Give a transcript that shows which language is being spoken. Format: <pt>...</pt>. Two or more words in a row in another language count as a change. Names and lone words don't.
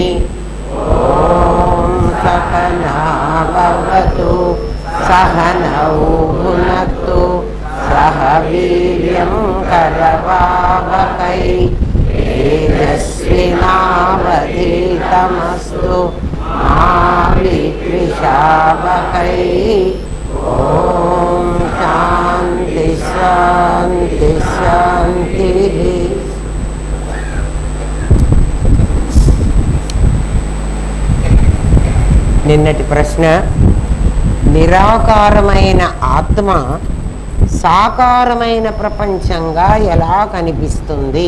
<sa>ॐ सकना भवतु सहनौ भुनक्तु सह वीर्यं करवावहै तेजस्विनावधीतमस्तु मा विद्विषावहै। ॐ शान्ति शान्ति शान्तिः।</sa> <te>నిన్నటి ప్రశ్న, నిరాకారమైన ఆత్మ సాకారమైన ప్రపంచంగా ఎలా కనిపిస్తుంది?</te>